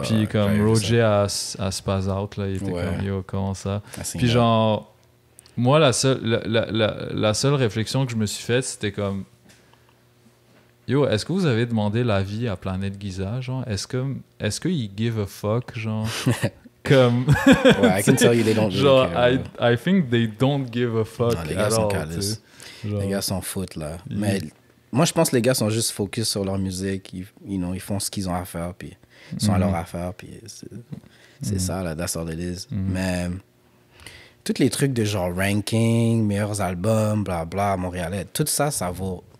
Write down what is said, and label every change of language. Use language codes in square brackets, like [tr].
[fr] puis comme Roger a spaz out là, il était comme yo, comment ça? Puis genre, moi la seule réflexion que je me suis faite, c'était comme yo, est-ce que vous avez demandé l'avis à Planet Giza, genre? Est-ce qu'ils give a fuck, genre? Comme... [en] ouais, I can tell you they don't [fr] genre, [en] really care. I think they don't give a fuck [fr] non, les gars sont calices. Les gars s'en foutent, là. Mais moi, je pense que les gars sont juste focus sur leur musique. Ils font ce qu'ils ont à faire, puis ils sont à leur affaire, puis c'est ça, là, that's all it is. Mais tous les trucs de genre ranking, meilleurs albums, blabla, Montréalais, tout ça, ça vaut...